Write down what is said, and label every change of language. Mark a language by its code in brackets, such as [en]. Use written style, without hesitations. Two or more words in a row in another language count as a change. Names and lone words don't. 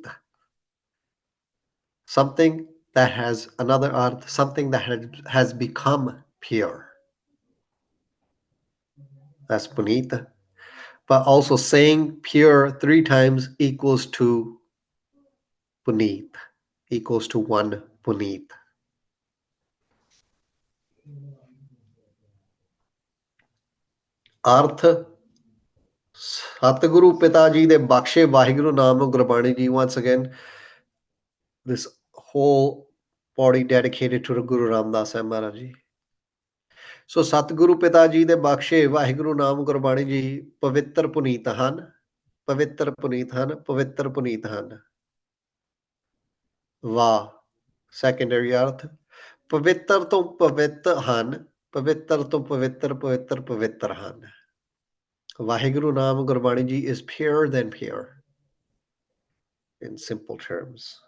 [en] Something that has another arth, something that has become pure. That's puneet. But also saying pure 3 times equals to puneet, equals to 1 puneet. [pa] ਅਰਥ ਸਤਿਗੁਰੂ ਪਿਤਾ ਜੀ ਦੇ ਬਖਸ਼ੇ ਵਾਹਿਗੁਰੂ ਨਾਮ ਗੁਰਬਾਣੀ ਜੀ. [en] Once again, this whole body dedicated to Guru Ramdas Maharaj ji. [pa] So ਸਤਿਗੁਰੂ ਪਿਤਾ ਜੀ ਦੇ ਬਖਸ਼ੇ ਵਾਹਿਗੁਰੂ ਨਾਮ ਗੁਰਬਾਣੀ ਜੀ ਪਵਿੱਤਰ ਪੁਨੀਤ ਹਨ, ਪਵਿੱਤਰ ਪੁਨੀਤ ਹਨ, ਪਵਿੱਤਰ ਪੁਨੀਤ ਹਨ. ਵਾਹ ਸੈਕੰਡਰੀ ਅਰਥ ਪਵਿੱਤਰ ਤੋਂ ਪਵਿੱਤਰ ਹਨ, ਪਵਿੱਤਰ ਤੋਂ ਪਵਿੱਤਰ ਪਵਿੱਤਰ ਪਵਿੱਤਰ ਹਨ। ਵਾਹਿਗੁਰੂ ਨਾਮ ਗੁਰਬਾਣੀ ਜੀ [en] is purer than pure in simple terms.